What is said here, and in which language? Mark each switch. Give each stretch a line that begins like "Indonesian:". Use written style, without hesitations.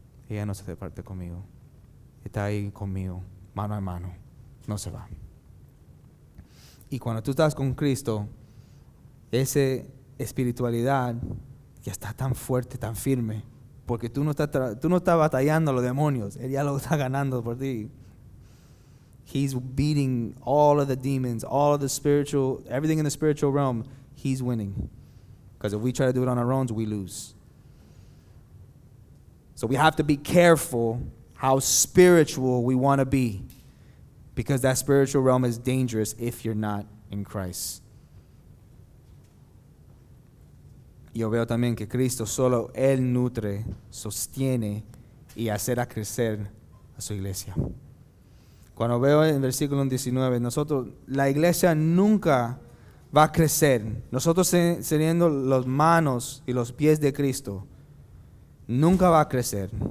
Spanish: Ella no se departe conmigo. Está ahí conmigo, mano a mano. No se va. Y cuando tú estás con Cristo, esa espiritualidad ya está tan fuerte, tan firme, porque tú no estás batallando a los demonios. Él ya lo está ganando por ti.
English: He's beating all of the demons, all of the spiritual, everything in the spiritual realm. He's winning. Because if we try to do it on our own, we lose. So we have to be careful how spiritual we want to be, because that spiritual realm is dangerous if you're not in Christ.
Spanish: Yo veo también que Cristo solo Él nutre, sostiene y hace crecer a su iglesia. Cuando veo en el versículo 19, la iglesia nunca va a crecer. Nosotros siendo las manos y los pies de Cristo, nunca va a crecer.